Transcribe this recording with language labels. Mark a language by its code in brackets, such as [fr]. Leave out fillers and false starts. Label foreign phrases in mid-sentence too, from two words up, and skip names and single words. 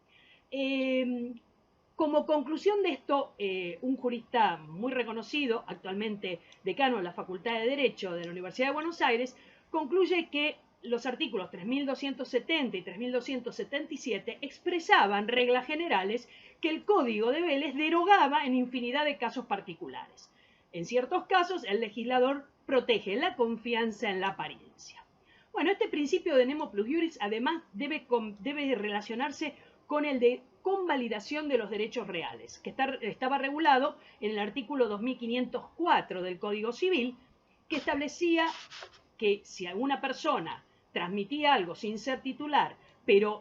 [es] Como conclusión de esto, un jurista muy reconocido, actualmente decano de la Facultad de Derecho de la Universidad de Buenos Aires, concluye que los artículos 3270 y 3277 expresaban reglas generales que el Código de Vélez derogaba en infinidad de casos particulares. En ciertos casos, el legislador protege la confianza en la apariencia. Bueno, este principio de [la] nemo plus iuris [es] además debe relacionarse con el de convalidación de los derechos reales, que estaba regulado en el artículo 2504 del Código Civil, que establecía que si alguna persona transmitía algo sin ser titular, pero